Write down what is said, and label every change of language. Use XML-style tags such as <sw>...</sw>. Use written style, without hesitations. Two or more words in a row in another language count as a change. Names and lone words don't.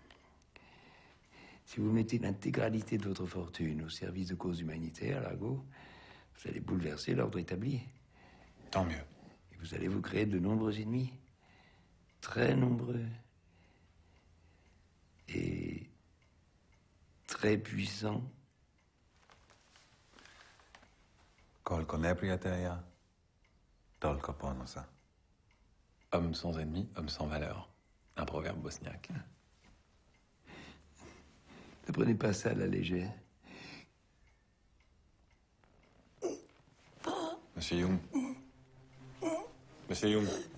<fr>Si vous mettez l'intégralité de votre fortune au service de causes humanitaires, Largo, vous allez bouleverser l'ordre établi. Tant mieux. Et vous allez vous créer de nombreux ennemis. Très nombreux. Et très puissants.</fr> <bs>Koliko neprijatelja, toliko ponosa.</bs> <fr>Homme sans ennemi, homme sans valeur. Un proverbe bosniaque. Ne prenez pas ça à la légère. Monsieur Young. Monsieur Young.</fr>